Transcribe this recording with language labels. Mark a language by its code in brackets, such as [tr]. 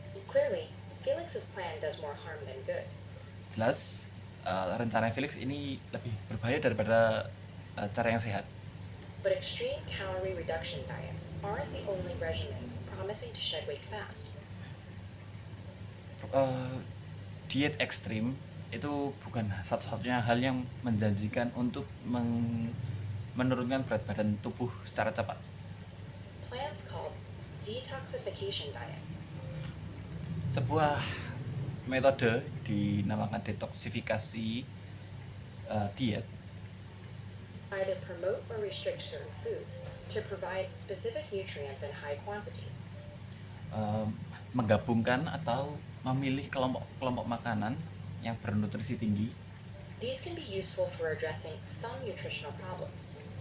[en] Clearly, Felix's plan does more harm than good. [id] Jelas rencana Felix ini lebih berbahaya daripada cara yang sehat. [en] But extreme calorie reduction diets aren't the only regimens promising to shed weight fast. [id] Diet ekstrim itu bukan satu-satunya hal yang menjanjikan untuk menurunkan berat badan tubuh secara cepat. [en] Plans called detoxification diets [id] Sebuah metode dinamakan detoksifikasi diet [en] either promote or restrict certain foods to provide specific nutrients in high quantities. [id] menggabungkan atau memilih kelompok makanan yang bernutrisi tinggi. [en] These can be useful for addressing some nutritional problems,